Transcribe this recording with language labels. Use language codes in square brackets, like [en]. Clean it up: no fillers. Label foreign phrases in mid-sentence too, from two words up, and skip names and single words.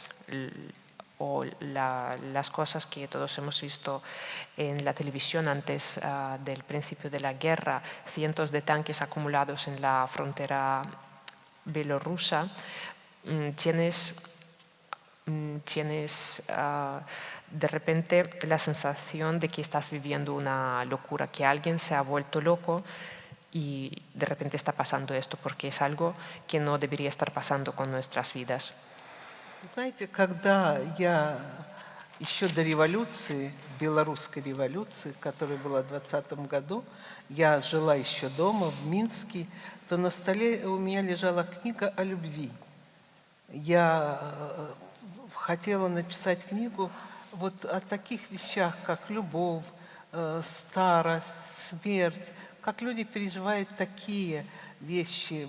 [es] las cosas que todos hemos visto en la televisión antes del principio de la guerra, cientos de tanques acumulados en la frontera bielorrusa, tienes de repente la sensación de que estás viviendo una locura, que alguien se ha vuelto loco y de repente está pasando esto, porque es algo que no debería estar pasando con nuestras vidas. [ru] Знаете, когда я еще до революции, белорусской революции, которая была в 2020 году, я жила еще дома, в Минске, то на столе у меня лежала книга о любви. Я хотела написать книгу вот о таких вещах, как любовь, старость, смерть, как люди переживают такие вещи.